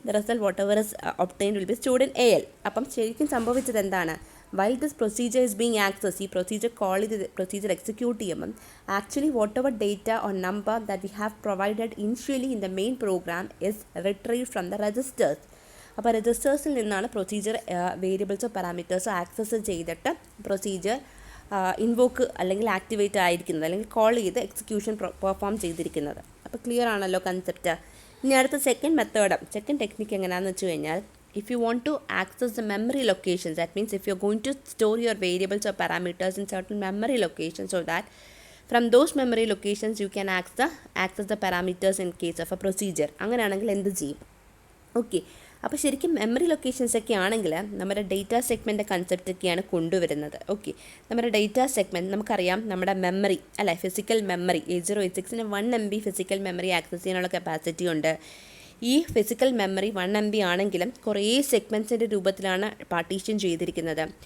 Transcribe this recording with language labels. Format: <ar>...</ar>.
<en>The result whatever is obtained will be stored in AL.</en> <ml>അപ്പം ശരിക്കും സംഭവിച്ചത് എന്താണ്,</ml> <en>while this procedure is being accessed,</en> <ml>ഈ procedure call ചെയ്ത് procedure execute ചെയ്യുമ്പം</ml> <en>Actually whatever data or number that we have provided initially in the main program is retrieve from the registers.</en> <ml>അപ്പോൾ രജിസ്റ്റേഴ്സിൽ നിന്നാണ് procedure വേരിയബിൾസോ പാരാമീറ്റേഴ്സോ access ചെയ്തിട്ട് procedure invoke അല്ലെങ്കിൽ activate ആയിരിക്കുന്നത്, അല്ലെങ്കിൽ call ചെയ്ത് എക്സിക്യൂഷൻ പെർഫോം ചെയ്തിരിക്കുന്നത്. അപ്പോൾ ക്ലിയർ ആണല്ലോ കൺസെപ്റ്റ്. ഇനി അടുത്ത സെക്കൻഡ് ടെക്നിക്ക് എങ്ങനെയാണെന്ന് വെച്ച് കഴിഞ്ഞാൽ,</ml> <en>if you want to access the memory locations, that means if you're going to store your variables or parameters in certain memory locations, so that from those memory locations you can access the parameters in case of a procedure.</en> <ml>അങ്ങനെയാണെങ്കിൽ എന്ത് ചെയ്യും? Okay, അപ്പോൾ ശരിക്കും memory locations ഒക്കെ ആണെങ്കിൽ നമ്മുടെ data segment concept ഒക്കെയാണ് കൊണ്ടുവരുന്നത്. ഓക്കെ, നമ്മുടെ ഡേറ്റാ സെഗ്മെൻറ്റ് നമുക്കറിയാം, നമ്മുടെ മെമ്മറി അല്ലേ, physical memory 8086 1 MB physical memory access ചെയ്യാനുള്ള കപ്പാസിറ്റി ഉണ്ട്. ഈ ഫിസിക്കൽ മെമ്മറി 1 MB ആണെങ്കിലും കുറേ സെഗ്മെൻറ്റ്സിൻ്റെ രൂപത്തിലാണ് പാർട്ടീഷൻ ചെയ്തിരിക്കുന്നത്.</ml>